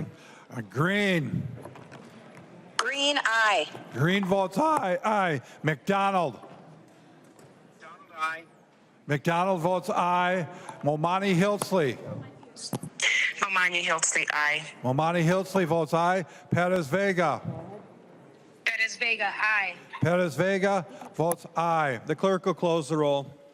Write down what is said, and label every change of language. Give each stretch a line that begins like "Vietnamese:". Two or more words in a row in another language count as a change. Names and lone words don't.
English: Green. Green, aye. Green votes aye. Aye. McDonald. McDonald, aye. McDonald votes aye. Momani Hiltsley. Momani Hiltsley, aye. Momani Hiltsley votes aye. Perez Vega. Perez Vega, aye. Perez Vega votes aye. The clerk will close the roll.